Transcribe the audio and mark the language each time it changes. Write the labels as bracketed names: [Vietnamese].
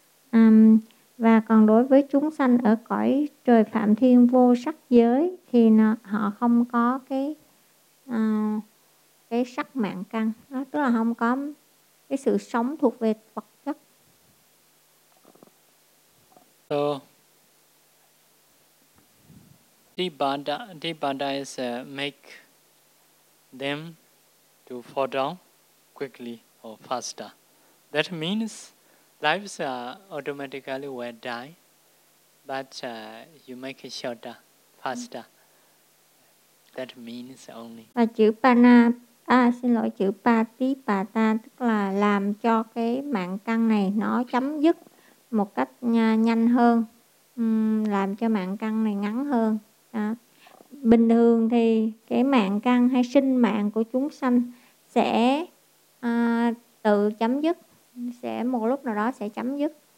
[Vietnamese] À, và còn đối với chúng sanh ở cõi trời phạm thiên vô sắc giới thì nó, họ không có cái sắc mạng căn, nó tức là không có cái sự sống thuộc về vật chất. [English] So, Dibanda is make them to fall down quickly or faster. That means lives automatically will die, but you make it shorter, faster. That means only. [Vietnamese] Và chữ pana, chữ patipata tức là làm cho cái mạng căn này nó chấm dứt một cách nhanh hơn, làm cho mạng căn này ngắn hơn. À, bình thường thì cái mạng căn hay sinh mạng của chúng sanh sẽ tự chấm dứt, sẽ một lúc nào đó sẽ chấm dứt.